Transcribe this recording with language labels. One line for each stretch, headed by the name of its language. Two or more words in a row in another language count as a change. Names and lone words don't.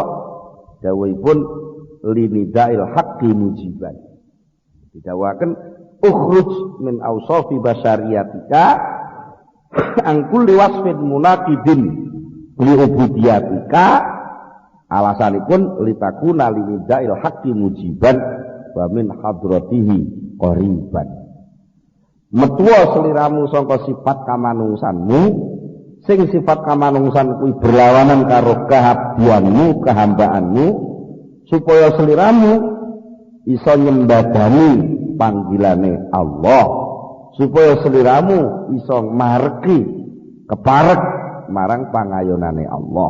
Javanese: Dawuhipun
Arabic: لنداء الحق مجيبا. Didhawuhaken اخرج من أوصاف بشريتك عن كل وصف مناقض لعبوديتك alasanipun لتكون لنداء الحق مجيبا ومن حضرته قريبا.
Javanese: Metuwa seliramu sangka sifat kamanungsanmu sing sifat kamanungsan kuwi berlawanan karo kehabdianmu, kehambaanmu supaya seliramu iso nyembadani panggilane Allah, supaya seliramu iso mareki keparek marang pangayonane Allah.